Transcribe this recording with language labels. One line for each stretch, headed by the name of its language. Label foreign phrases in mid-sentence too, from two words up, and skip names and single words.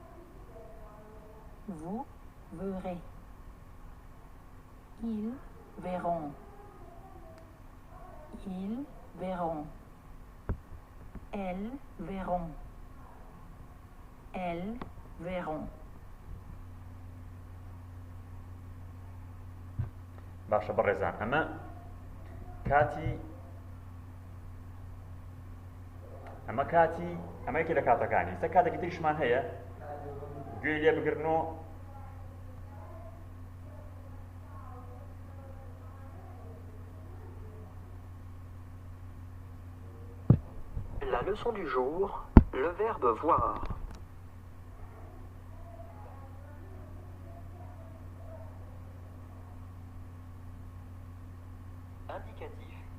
French: Vous verrez. Ils verront. Ils verront. Elles verront. Elles verront.
Central Kurdish: باشە بەڕێزان، ئەمە ئەمەیەکی لە کاتەکانی. سە کاتێکی تریشمان هەیە گوێی لێ بگرنەوە
French: La leçon du jour, le verbe voir. Indicatif.